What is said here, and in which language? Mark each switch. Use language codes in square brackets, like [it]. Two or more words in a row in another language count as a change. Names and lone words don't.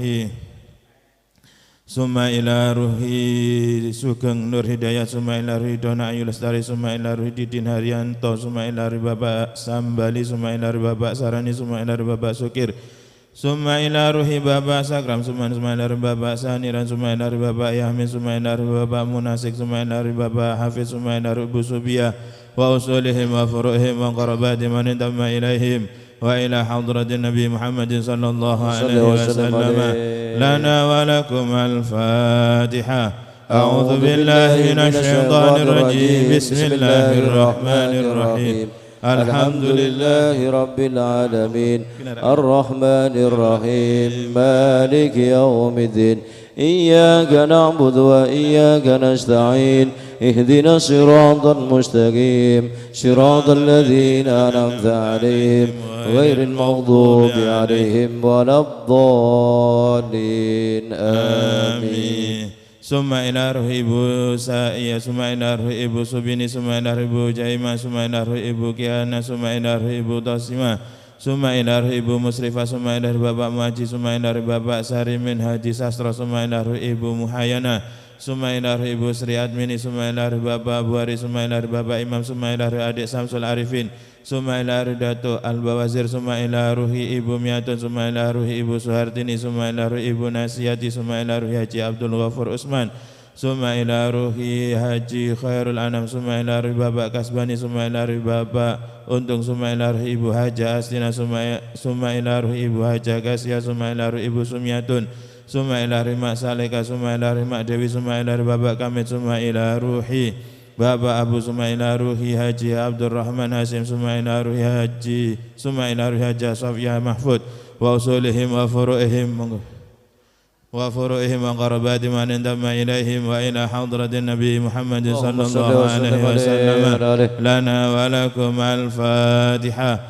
[ar] Ruhi Sugeng Nur Hidayat, summa ila Ruhi Dona Ayu Lestari, summa ila Ruhi Didin Haryanto, summa ila Ruhi Bapak Sambali, ثم إلى روح Bapak Sarani، ثم إلى روح Bapak Sukir، ثم إلى روح Bapak Sakram، ثم إلى روح Bapak Saniran، ثم إلى روح Bapak Yahmin، ثم إلى روح Bapak Munasik، ثم إلى روح Bapak Hafiz، ثم إلى روح Busubiyah وأصولهم وفروعهم وقراباتهم ومن انضم إليهم وإلى حضرة النبي محمد صلى الله عليه وسلم لنا ولكم الفاتحة. أعوذ بالله من الشيطان الرجيم. بسم الله الرحمن الرحيم. الحمد لله رب العالمين. الرحمن الرحيم. مالك يوم الدين. إياك نعبد وإياك نستعين. اهدنا الصراط المستقيم صراط الذين أنعمت عليهم غير المغضوب عليهم ولا الضالين آمين. Summa ila Ruhi Ibu Sa'iyah, summa ila Ruhi Ibu Subini, summa ila Ruhi Ibu Jaimah, summa ila Ruhi Ibu Kiana, summa ila Ruhi Ibu Tasima, summa ila Ruhi Ibu Musrifah, summa ila Ruhi Bapak Muhaji, summa ila Ruhi Bapak Sarimin Haji Sastra, summa ila Ruhi Ibu Muhayyana, summa ila Ruhi Ibu Sri Admini, summa ila Ruhi Bapak Buhari, summa ila Ruhi Bapak Imam, summa ila Ruhi Adik Samsul Arifin, summa ila Ruhi Dato Al-Bawazir, summa ila Ruhi Ibu Miatun, summa ila Ruhi Ibu Suhartini, summa ila Ruhi Ibu Nasiyati, summa ila Ruhi Haji Abdul Ghafur Usman, summa ila Ruhi Haji Khairul Anam, summa ila Ruhi Bapak Kasbani, summa ila Ruhi Bapak Untung, summa ila Ruhi Ibu Haja Astina, summa ila Ruhi Ibu Haja Kasya, summa ila Ruhi Ibu Sumiatun، ثم إلى روح Mak Saleka، ثم إلى روح Mak Dewi، ثم إلى روح Bapak Kamit، ثم إلى روح Bapak Abu، ثم إلى روح Haji Abdul Rahman Hasim، ثم إلى روح Haji، ثم إلى روح Haja Sofia Mahfud وأصولهم وفروعهم وقراباتهم ومن انضم إليهم وإلى حضرة النبي محمد صلى الله عليه وسلم لنا ولكم الفاتحة.